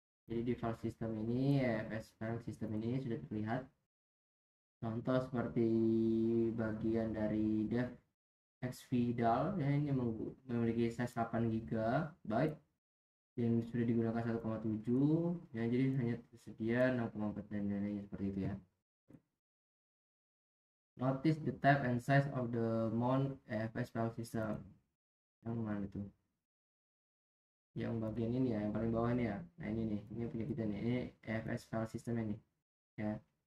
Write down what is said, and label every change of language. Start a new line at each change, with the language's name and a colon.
Indonesian: Jadi di file system ini, EFS file system ini sudah terlihat contoh seperti bagian dari dev xvidal ya, ini memiliki size 8 GB yang sudah digunakan 1,7 ya, jadi hanya tersedia 6,4 dan lainnya seperti itu ya.
English: Notice the type and size of the mount EFS file system.
Indonesian: Yang mana itu? Yang bagian ini ya, yang paling bawah ini ya. Nah ini nih, ini punya kita nih. Ini EFS file system ini ya.